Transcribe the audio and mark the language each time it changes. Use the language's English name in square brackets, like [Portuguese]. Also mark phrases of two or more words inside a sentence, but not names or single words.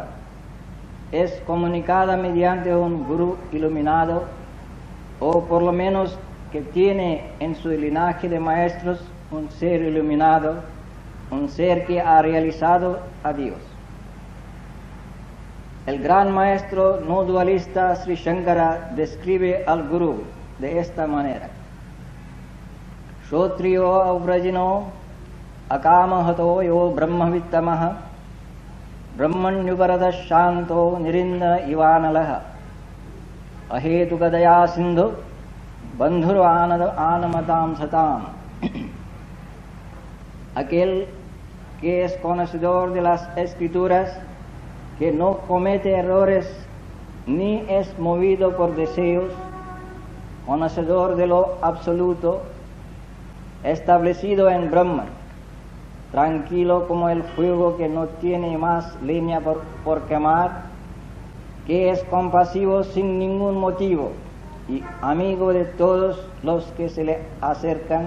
[Spanish] Es comunicada mediante un gurú iluminado, o por lo menos que tiene en su linaje de maestros un ser iluminado, un ser que ha realizado a Dios. El gran maestro no dualista Sri Shankara describe al gurú de esta manera: [Sanskrit] श्रोत्रियो अवृजिनो अकामहतो यो ब्रह्मवित्तमः ब्रह्मण्युपरतः शान्तो निरिन्धन इवानलः अहेतुकदया सिन्धुर् बन्धुर् आनमतां सताम्. [Spanish] Aquel que es conocedor de las escrituras, que no comete errores ni es movido por deseos, conocedor de lo absoluto, establecido en Brahman, tranquilo como el fuego que no tiene más leña por quemar, que es compasivo sin ningún motivo y amigo de todos los que se le acercan.